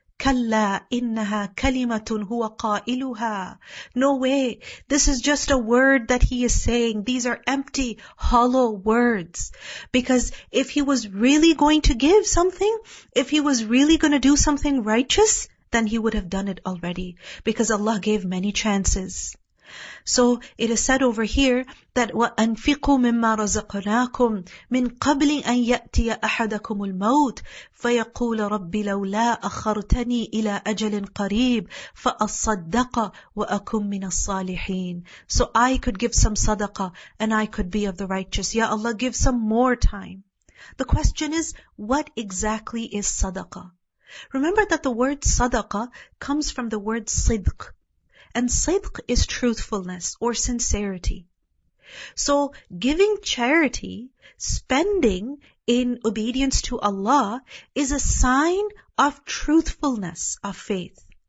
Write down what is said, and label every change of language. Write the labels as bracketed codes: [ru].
[ar] كَلَّا إِنَّهَا كَلِمَةٌ هُوَ قَائِلُهَا. [en] No way. This is just a word that he is saying. These are empty, hollow words. Because if he was really going to give something, if he was really going to do something righteous, then he would have done it already. Because Allah gave many chances. [ar] So it is said over here that وَأَنْفِقُوا مِمَّا رَزَقْنَاكُمْ مِنْ قَبْلِ أَنْ يَأْتِيَ أَحَدَكُمُ الْمَوْتِ فَيَقُولَ رَبِّ لَوْلَا أَخَّرْتَنِي إِلَى أَجَلٍ قَرِيبٍ فَأَصَّدَّقَ وَأَكُنْ مِنَ الصَّالِحِينَ. [en] So I could give some sadaqah and I could be of the righteous. Ya Allah, give some more time. The question is, what exactly is sadaqah? Remember that the word sadaqah comes from the word sidq. And sidq is truthfulness or sincerity. So giving charity, spending in obedience to Allah is a sign of truthfulness of faith.